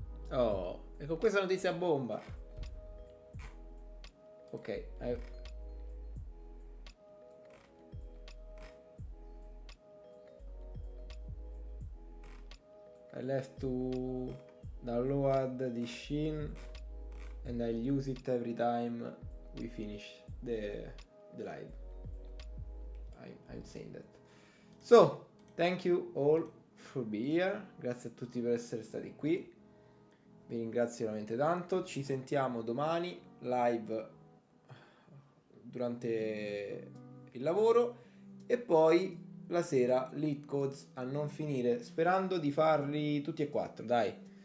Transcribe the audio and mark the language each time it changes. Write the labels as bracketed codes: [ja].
[it] Oh, e con questa notizia bomba. [en] Ok, I left to download the Shin and I'll use it every time we finish the live. I'm saying that. So, thank you all for being here. [it] Grazie a tutti per essere stati qui. Vi ringrazio veramente tanto. Ci sentiamo domani live durante il lavoro e poi la sera LeetCodes a non finire, sperando di farli tutti e quattro, dai.